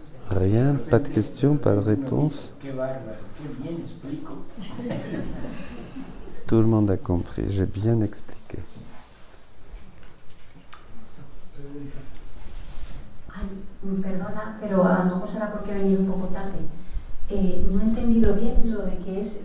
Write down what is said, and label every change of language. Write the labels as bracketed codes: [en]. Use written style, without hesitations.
[fr] Rien, pas de questions, pas de réponses. [es] Qué bárbaro, qué bien explico. [fr] Tout le monde a compris, j'ai bien expliqué. [es] Ay, perdona, pero a lo mejor será porque he venido un poco tarde. No he entendido bien lo de que es